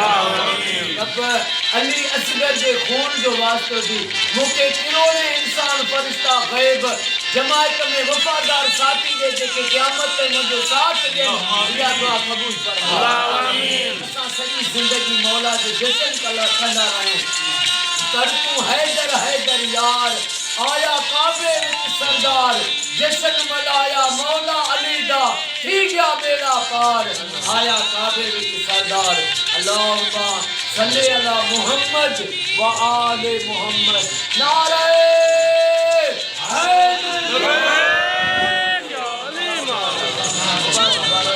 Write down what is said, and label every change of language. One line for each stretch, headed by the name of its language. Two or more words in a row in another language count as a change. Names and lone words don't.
Sindhi: रब अली असगर जे खून जो वास्तो दी। मूंखे किरोड़े इंसान फरिश्ता ग़ैब जमायत में वफ़ादार साथी दे जेके क़यामत ते मुंहिंजो साथ ॾियनि। इहा दुआ क़बूल फरमा। असां सॼी ज़िंदगी मौला जो जश्न कंदा रहियूं।
Punjabi: ਕਰ ਤੂ ਹੈਦਰ ਹੈਦਰ ਯਾਰ ਆਇਆ ਕਾਬੇ ਵਿਚ ਸਰਦਾਰ। ਜਸ਼ਨ ਮਲ੍ਹਾਇਆ ਮੌਲਾ ਅਲੀ ਦਾ ਥੀ ਗਿਆ ਬੇੜਾ ਪਾਰ। ਆਇਆ ਕਾਬੇ ਵਿਚ ਸਰਦਾਰ।
Arabic: اللهم صل على محمد وآل محمد.
Punjabi: ਨਾਰੇ ਹੈਦਰ।